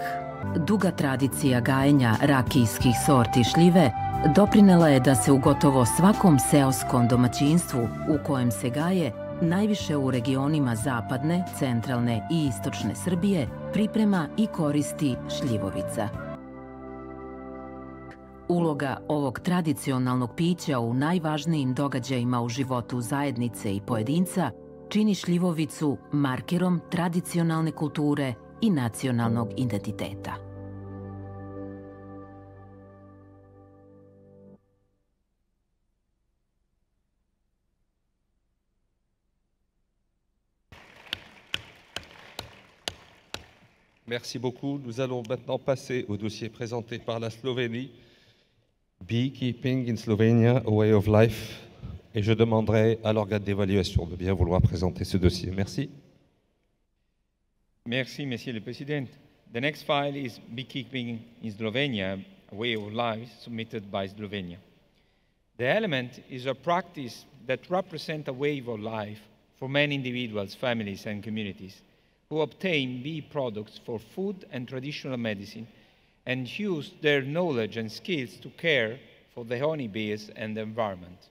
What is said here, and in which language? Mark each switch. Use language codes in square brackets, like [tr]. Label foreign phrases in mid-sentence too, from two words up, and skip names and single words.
[sr] Duga tradicija gajenja rakijskih sorti šljive doprinela je da se u gotovo svakom seoskom domaćinstvu u kojem se gaje, najviše u regionima zapadne, centralne i istočne Srbije, priprema i koristi šljivovica. Uloga ovog tradicionalnog pića u najvažnijim događajima u životu zajednice i pojedinca čini šljivovicu markerom tradicionalne kulture i nacionalnog identiteta. [fr] Merci beaucoup. Nous allons maintenant passer au dossier présenté par la Slovénie, Beekeeping in Slovenia, a Way of Life. Et je demanderai à l'organe d'évaluation de bien vouloir présenter ce dossier. Merci. Merci, Monsieur le Président. [en] The next file is Beekeeping in Slovenia, a Way of Life, submitted by Slovenia. The element is a practice that represents a way of life for many individuals, families, and communities who obtain bee products for food and traditional medicine and use their knowledge and skills to care for the honeybees and the environment.